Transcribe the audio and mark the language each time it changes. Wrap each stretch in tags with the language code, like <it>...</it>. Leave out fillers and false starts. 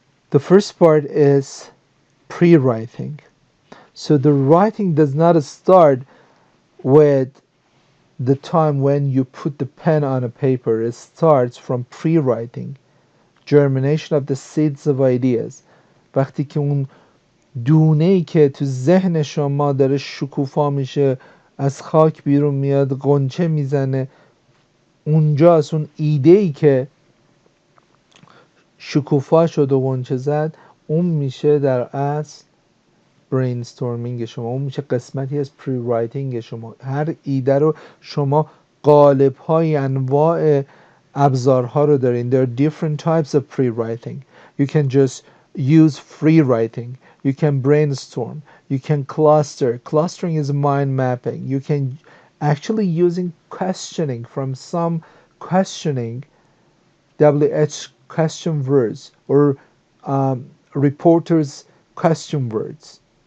<en>The first part is pre-writing. So the writing does not start with the time when you put the pen on a paper. It starts from pre-writing, germination of the seeds of ideas.</en> <fa>وقتی که اون دونه ای که تو ذهن شما داره شکوفا میشه، از خاک بیرون میاد، غنچه میزنه، اونجاست اون ایده ای که شکوفا شد و غنچه زد، اون میشه در اصل برینستورمینگ شما، اون میشه قسمتی از پری رایتینگ شما. هر ایده رو شما قالب های انواع ابزارها رو دارین.</fa> <en>There are different types of pre-writing. You can just use free writing. You can brainstorm. You can cluster. Clustering is mind mapping. You can actually using questioning from some questioning WH question words or reporters question words.</en>